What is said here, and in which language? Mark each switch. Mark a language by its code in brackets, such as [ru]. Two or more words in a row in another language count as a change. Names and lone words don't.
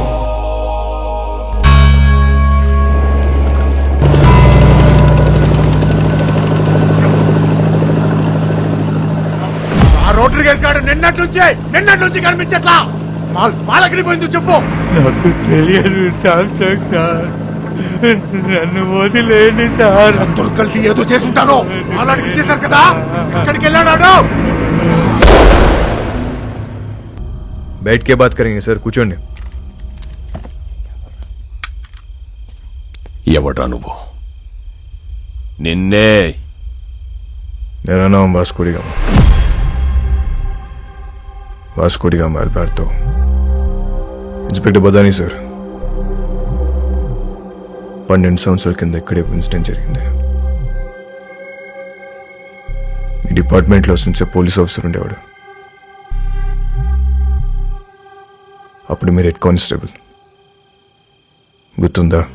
[te] ఆ రోడ్రిగేజ్ గాడు నిన్నటి నుంచి కనిపించట్లా. వాళ్ళకి పోయింది చెప్పు. నాకు తెలియదు శాంసంగ్ సార్, నన్ను వదిలేండి సార్. అందరూ కలిసి ఏదో చేసుంటాను. వాళ్ళకి ఇచ్చేశారు కదా, ఎక్కడికి వెళ్ళాడు? [hi] बैठ के बात करेंगे सर, [te] కూర్చోండి. ఎవడ్రా నువ్వు? నిన్నే [hi] मेरा नाम वास्को डी गामा। वास्को डी गामा अल्बर्टो। [te] ఇన్స్పెక్టర్ బదాని సార్ 12 సంవత్సరాల కింద ఇక్కడే ఇన్సిడెంట్ జరిగింది. మీ డిపార్ట్మెంట్లో వస్తుంచే [en] police officer [te] ఉండేవాడు. అప్పుడు మీరు [en] head constable, [te] గుర్తుందా?